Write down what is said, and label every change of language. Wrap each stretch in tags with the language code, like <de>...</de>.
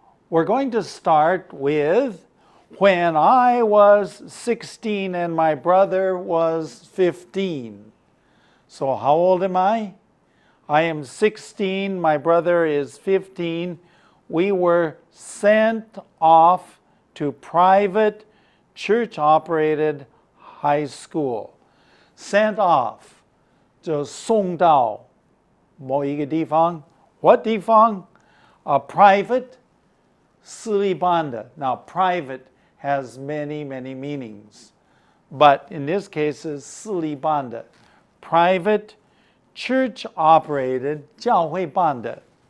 <en>We're going to start with when I was 16 and my brother was 15. So how old am I? I am 16, my brother is 15. We were sent off to private church-operated high school. Sent off,</en> <zh>就送到某一个地方.</zh> <en>What 地方? A private,</en> <zh>私立班的.</zh> <en>Now, private has many, many meanings. But in this case, it's</en> <zh>私立班的.</zh> <en>Private, church-operated,</en> <zh>教会办的.</zh>